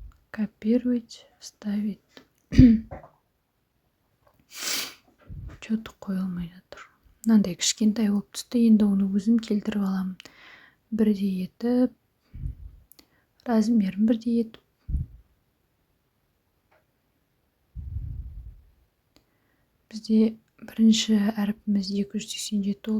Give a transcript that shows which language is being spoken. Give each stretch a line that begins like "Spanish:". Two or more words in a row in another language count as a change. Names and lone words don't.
Russian: копировать, вставить. Что-то
Kazakh: қойылмай жатыр. Мынандай кішкентай болып түсті. Енді оны өзім келтіріп аламын. Бірдей етіп, размерін бірдей етіп. Бізде бірінші әріпіміз 287 болды.